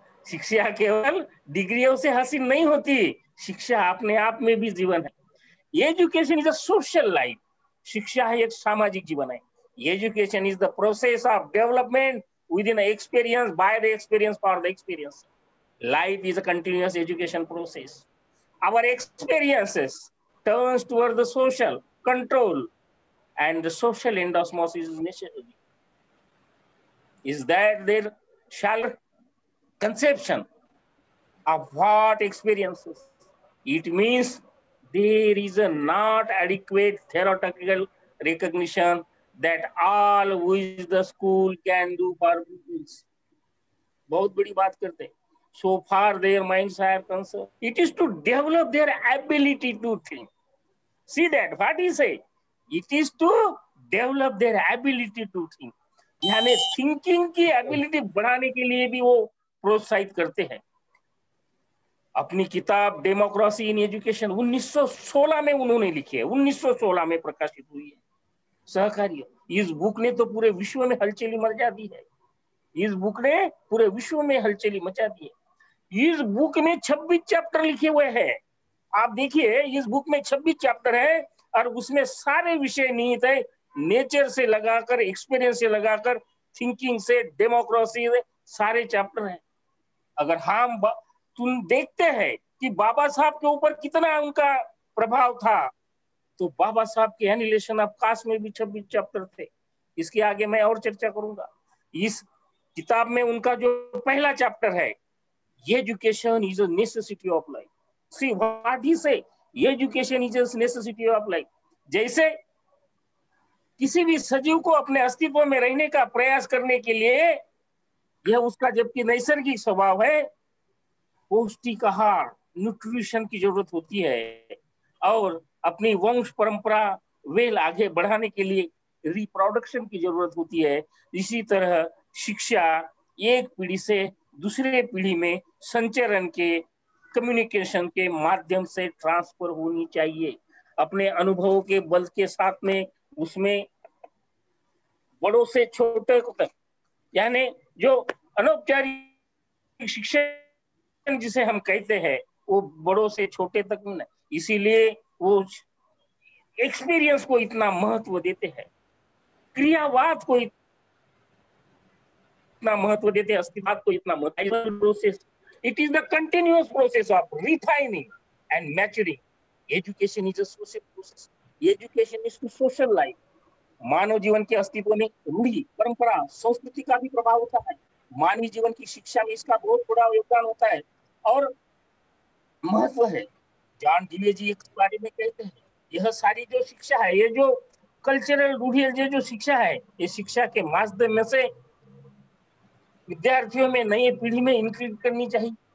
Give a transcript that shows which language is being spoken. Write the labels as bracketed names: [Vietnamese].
[Hindi] शिक्षा केवल डिग्रियों से हासिल नहीं होती, शिक्षा अपने आप में भी जीवन है। [English] education is a social life, [Hindi] शिक्षा है एक सामाजिक जीवन है। [English] Education is the process of development within experience, by the experience, for the experience. Life is a continuous education process. Our experiences turns toward the social control, and the social endosmosis is necessary. Is that their shallow conception of what experiences? It means there is a not adequate theoretical recognition that all which the school can do for pupils. [Hindi] बहुत बड़ी बात करते हैं। [English] So far their minds are concerned, it is to develop their ability to think. See that what he say, it is to develop their ability to think, [Hindi] यानी thinking की ability बढ़ाने के लिए भी वो प्रोत्साहित करते हैं। अपनी किताब डेमोक्रेसी इन एजुकेशन 1916 में उन्होंने लिखी है, 1916 में प्रकाशित हुई है। सहकारी, इस बुक ने तो पूरे विश्व में हलचली मचा दी है। इस बुक ने पूरे विश्व में हलचली मचा दी है। इस बुक में 26 चैप्टर लिखे हुए हैं। आप देखिए, इस बुक में 26 चैप्टर है और उसमें सारे विषय निहित है, नेचर से लगाकर, एक्सपीरियंस से लगाकर, थिंकिंग से, डेमोक्रेसी से, सारे चैप्टर हैं। अगर हम तुम देखते हैं कि बाबा साहब के ऊपर कितना उनका प्रभाव था, तो बाबा साहब के एनिलेशन ऑफ कास्ट में भी 26 चैप्टर थे। इसके आगे मैं और चर्चा करूंगा। इस किताब में उनका जो पहला चैप्टर है, [English] Education is a necessity of life. See what he say, education is a necessity of life। [Hindi] जैसे किसी भी सजीव को अपने अस्तित्व में रहने का प्रयास करने के लिए, यह उसका जबकि नैसर्गिक स्वभाव है, पौष्टिक आहार, न्यूट्रिशन की जरूरत होती है, और अपनी वंश परंपरा वेल आगे बढ़ाने के लिए रिप्रोडक्शन की जरूरत होती है। इसी तरह शिक्षा एक पीढ़ी से दूसरे पीढ़ी में संचरण के, कम्युनिकेशन के माध्यम से ट्रांसफर होनी चाहिए। अपने अनुभवों के बल के साथ में उसमें बड़ों से छोटे तक, यानी जो अनौपचारिक शिक्षण जिसे हम कहते हैं, वो बड़ों से छोटे तक नहीं। इसीलिए वो एक्सपीरियंस को इतना महत्व देते हैं, क्रियावाद को इतना महत्व देते हैं, अस्तित्व को इतना महत्व। [English] Process, it is the continuous process of refining and maturing. Education is a social process. Education is to social life. [Hindi] मानव जीवन के अस्तित्व में रूढ़ि, परंपरा, संस्कृति का भी प्रभाव होता है। मानवीय जीवन की शिक्षा में इसका बहुत बड़ा योगदान होता है और महत्व है। जॉन डीवे जी इस बारे में कहते हैं, यह सारी जो शिक्षा है, ये जो कल्चरल रूढ़ि, जो शिक्षा है, ये शिक्षा के माध्यम से विद्यार्थियों में, नई पीढ़ी में इंक्लूड करनी चाहिए।